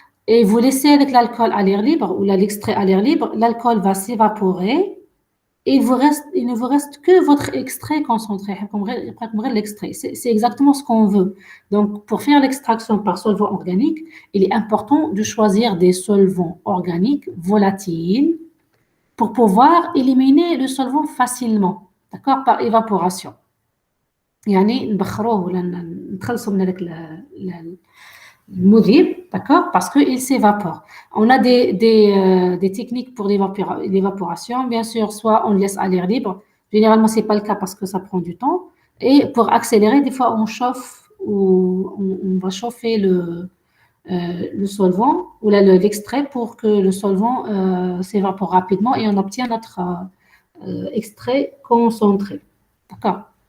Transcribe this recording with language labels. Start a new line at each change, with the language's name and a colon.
French: Et vous laissez avec l'alcool à l'air libre ou l'extrait à l'air libre, l'alcool va s'évaporer et il ne vous reste que votre extrait concentré. L'extrait. C'est exactement ce qu'on veut. Donc, pour faire l'extraction par solvant organique, il est important de choisir des solvants organiques volatiles pour pouvoir éliminer le solvant facilement, d'accord, par évaporation.
Arabic: يعني نبخروه ولا نتخلصوا من هذاك المذيب,
French: d'accord, parce qu'il s'évapore. On a des techniques pour l'évaporation, bien sûr, soit on le laisse à l'air libre. Généralement, c'est pas le cas parce que ça prend du temps. Et pour accélérer, des fois, on chauffe ou on va chauffer le solvant ou l'extrait pour que le solvant s'évapore rapidement et on obtient notre extrait concentré. D'accord.